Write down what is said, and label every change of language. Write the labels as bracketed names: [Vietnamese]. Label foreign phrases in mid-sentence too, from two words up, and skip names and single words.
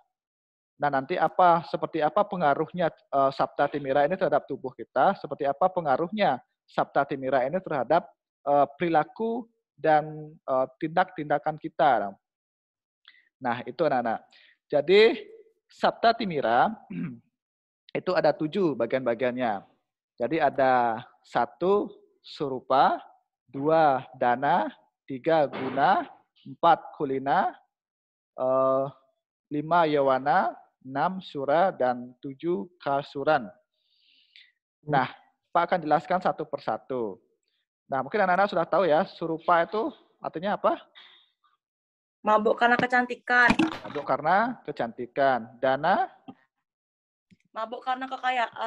[Indonesian] Nah, nanti seperti apa pengaruhnya Sabta Timira ini terhadap tubuh kita, seperti apa pengaruhnya Sabta Timira ini terhadap perilaku dan tindak-tindakan kita. Nah, itu anak-anak. Jadi Sabta Timira itu ada 7 bagian-bagiannya. Jadi ada 1 surupa, 2 dana, 3 guna, 4 kulina, 5 yawana, 6 sura, dan 7 kasuran. Nah, Pak akan jelaskan satu persatu. Nah, mungkin anak-anak sudah tahu ya, surupa itu artinya apa? Mabuk karena kecantikan. Mabuk karena kecantikan. Dana? Mabuk karena kekayaan.